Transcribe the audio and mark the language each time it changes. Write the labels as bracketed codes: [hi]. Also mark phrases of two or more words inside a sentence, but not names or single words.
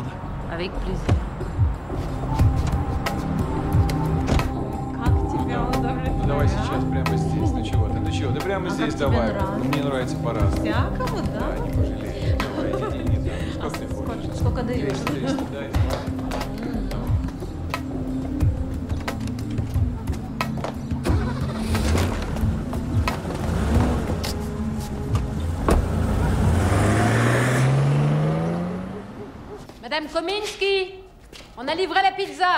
[fr] Avec plaisir. [ru] Давай сейчас, прямо здесь. Ну чего ты? Ну чего? Да прямо здесь давай. Мне нравится по-разному. Всякого, да? Да, не пожалеешь. Давай, не. Сколько ты хочешь? Сколько даешь? 200, дай. [fr] Madame Kominski, on a livré la pizza.